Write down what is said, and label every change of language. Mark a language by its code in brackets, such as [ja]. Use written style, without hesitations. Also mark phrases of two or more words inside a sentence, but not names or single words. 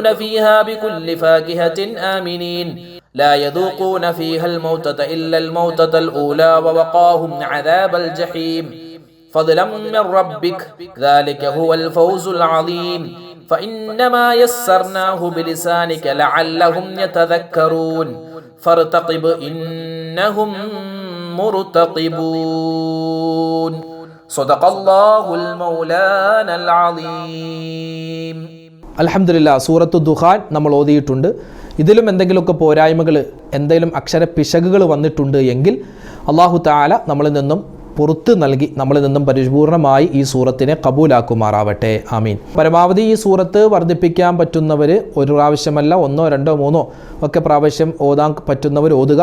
[ar] فيها بكل فاكهة آمنين لا يذوقون فيها الموتة إلا الموتة الأولى ووقاهم عذاب الجحيم فضلا من ربك ذلك هو الفوز العظيم فإنما يسرناه بلسانك لعلهم يتذكرون فارتقب إنهم مرتقبون صدق الله المولانا العظيم. [ml] അൽഹംദുലില്ലാ, സൂറത്തു ദുഖാൻ നമ്മൾ ഓതിയിട്ടുണ്ട്. ഇതിലും എന്തെങ്കിലുമൊക്കെ പോരായ്മകൾ, എന്തെങ്കിലും അക്ഷര പിശകുകൾ വന്നിട്ടുണ്ട് എങ്കിൽ [ar] الله تعالى [ml] നമ്മളിൽ നിന്നും പുറത്ത് നൽകി നമ്മളിൽ നിന്നും പരിപൂർണമായി ഈ സൂറത്തിനെ കബൂലാക്കുമാറാവട്ടെ. ആമീൻ. പരമാവധി ഈ സൂറത്ത് വർദ്ധിപ്പിക്കാൻ പറ്റുന്നവർ ഒരു പ്രാവശ്യമല്ല, 1, 2, 3 ഒക്കെ പ്രാവശ്യം ഓതാൻ പറ്റുന്നവർ ഓതുക.